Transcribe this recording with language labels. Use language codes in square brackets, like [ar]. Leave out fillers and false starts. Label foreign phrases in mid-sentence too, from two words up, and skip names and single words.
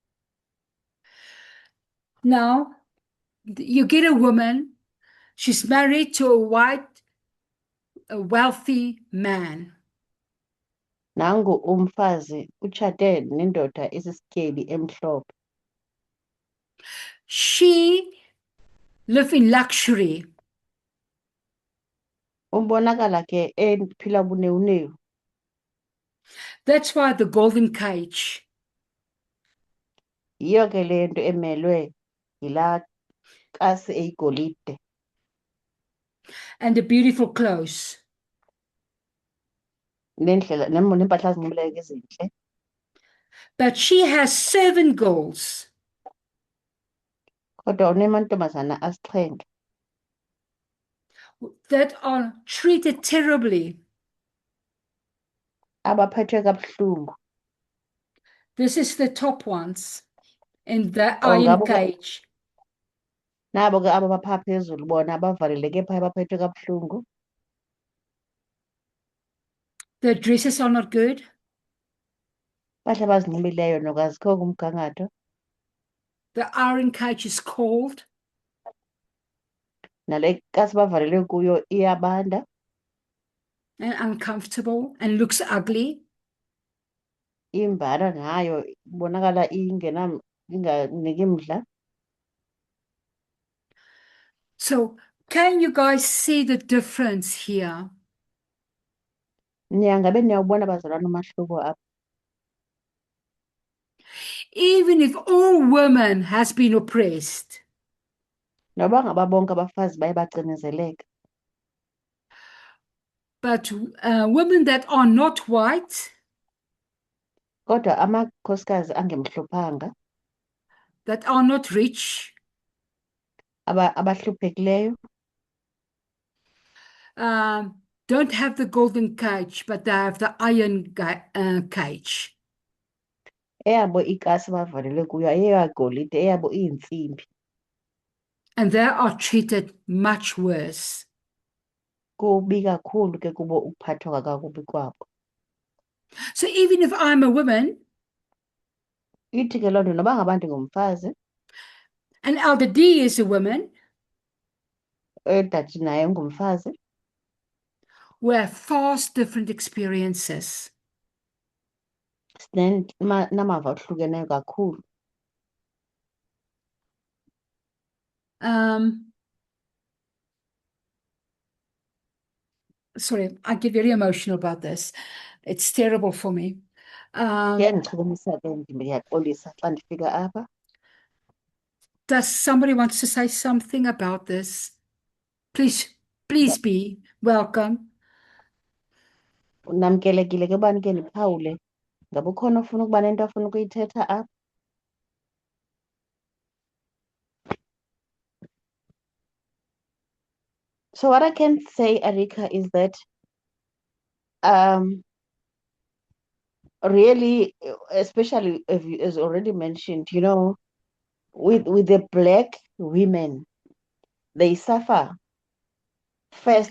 [en] Now, you get a woman, she's married to a wealthy man. [xh] Nangu umfazi utshate nendoda esisityeli emhlophe. [en] She lived in luxury. [xh] Ubonakala ke ephila bunewunewu. [en] That's why the golden cage. [xh] Yiyo ke le nto emelwe yilaa kasi eyigolide. [en] And the beautiful clothes. [xh] Neempahla zinxibileyo ezintle. [en] But she has 7 girls [xh] Kodwa unemantombazana asixhenxe [en] that are treated terribly. [xh] abaphethwe kabuhlungu. [en] This is the top ones in the Oh, iron [xh] ngabo ke [en] cage. [xh] nabo ke aba bapha phezulu bona bavaleleke phaya baphethwe kabuhlungu. [en] The dresses are not good. [xh] Impahla abazinxibileyo noko azikho kumgangatho. [en] The iron cage is cold. [xh] Nale kasi bavalelwe kuyo iyabanda. [en] And uncomfortable and looks ugly. [xh] Imbala nayo ibonakala inganiki mdla. [en] So can you guys see the difference here? [xh] Ngabe niyawubona bazalwane umahluko apha. [en] Even if all women has been oppressed, [xh] Noba ngaba bonke abafazi baye bacinezeleka. [en] but women that are not white, [xh] Kodwa amakhosikazi angemhluphanga, [en] that are not rich, [xh] abahluphekileyo, [en] don't have the golden cage, but they have the iron cage. [xh] eyabo ikasi bavalelwe kuyo eyagolide, eyabo iyintsimbi. [en] And they are treated much worse. [xh] Kubi kakhulu ke kubo ukuphathwa kakubi kwabo. [en] So even if I'm a woman, [xh] Ithi ke loo nto noba ngaba ndingumfazi, [en] and Elder D is a woman, [xh] udade naye ngumfazi, [en] we have vast different experiences. [xh] namava ohlukeneyo kakhulu. [en] Sorry, I get very emotional about this. It's terrible for me. [xh] Ndiyaxolisa ke ndiyaxolisa xa ndifika apha. [en] Does somebody wants to say something about this? Please be welcome. [xh] Namkelekile ke uba ndike ndiphawule. Ngabe ukhona ofuna ukuba nento afuna ukuyithetha apha? [en] So what I can say, Arika, is that really, especially as already mentioned, with the Black women, they suffer first